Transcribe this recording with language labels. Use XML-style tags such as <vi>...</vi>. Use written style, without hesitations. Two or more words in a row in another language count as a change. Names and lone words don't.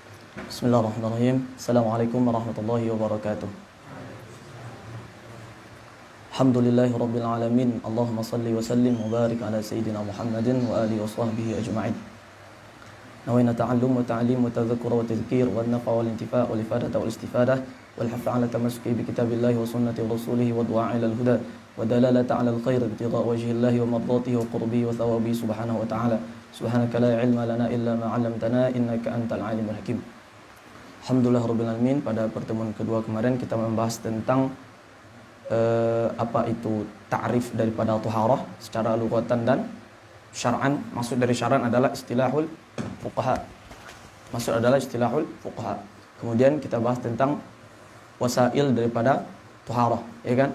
<ar>بسم الله الرحمن الرحيم. السلام عليكم ورحمة الله وبركاته. الحمد لله رب العالمين. اللهم صل وسلم وبارك على سيدنا محمد وآله وصحبه أجمعين. نوينا التعلم والتعليم والتذكر والتذكير والنفع والانتفاع والإفادة والاستفادة والحث على التمسك بكتاب الله وسنة رسوله والدعاء إلى الهدى والدلالة على الخير ابتغاء وجه الله ومرضاته وقربه وثوابه سبحانه وتعالى. سبحانك لا علم لنا إلا ما علمتنا إنك أنت العليم الحكيم. الحمد لله رب العالمين.</ar> <id>Pada pertemuan kedua kemarin kita membahas tentang apa itu ta'rif daripada taharah secara lughatan dan syar'an. Maksud dari syar'an adalah</id> <ar>اصطلاح الفقهاء.</ar> <id>Kemudian kita bahas tentang wasail daripada taharah, ya kan?</id>